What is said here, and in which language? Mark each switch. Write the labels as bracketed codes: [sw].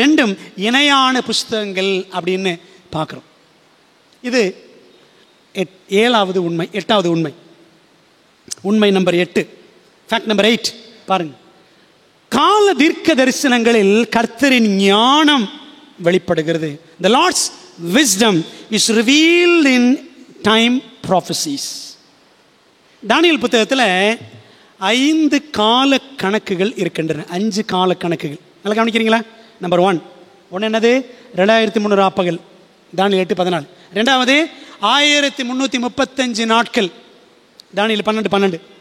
[ta] ரெண்டும் இணையான புஸ்தகங்கள் அப்படின்னு பார்க்கிறோம். இது 7வது உண்மை. 8வது உண்மை, உண்மை நம்பர் 8, ஃபேக்ட் நம்பர் 8 பாருங்க. கால தீர்க்க தரிசனங்களில் கர்த்தரின் ஞானம் வெளிப்படுகிறது. [en] The Lord's wisdom is revealed in time prophecies. [ta] தானியேல் புத்தகத்தில் 5 கால கணக்குகள் இருக்கின்றன. 5 கால கணக்குகள். நல்லா கவனிக்கிறீங்களா? நம்பர் 1 என்னது? 2300 ராப்பகல், தானியேல் 8:14. 2வது 1335 நாட்கள், தானியேல் 12:12.